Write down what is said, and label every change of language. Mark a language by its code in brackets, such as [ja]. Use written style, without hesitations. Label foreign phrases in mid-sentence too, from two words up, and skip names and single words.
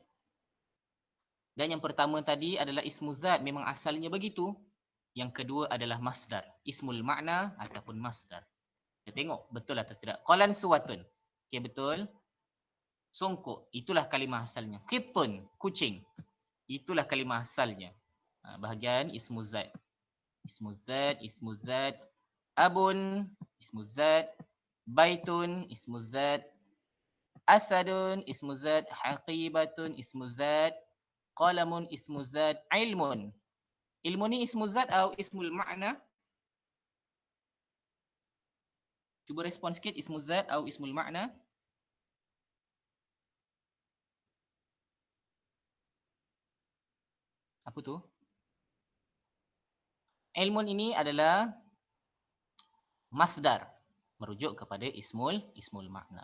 [ms] Dan yang pertama tadi adalah [ar] اسم ذات, [ms] memang asalnya begitu. Yang kedua adalah masdar, [ar] اسم المعنى [ms] ataupun masdar. Kita tengok betul atau tidak. Qalan suwatun. Okey, betul. Songkok, itulah kalimah asalnya. Qittun, kucing. Itulah kalimah asalnya. [ar] Bahagian اسم ذات. اسم ذات. أبٌ، اسم ذات. بيتٌ، اسم ذات. أسدٌ، اسم ذات. حقيبةٌ، اسم ذات. قلمٌ، اسم ذات. علمٌ. [ms] Ilmu ni [ar] اسم ذات [ms] atau [ar] اسم المعنى? [ms] Cuba respon sikit, [ar] اسم ذات [ms] atau [ar] اسم المعنى? [ms] Apa tu? Ilmun ini adalah masdar, merujuk kepada [ar] اسم المعنى.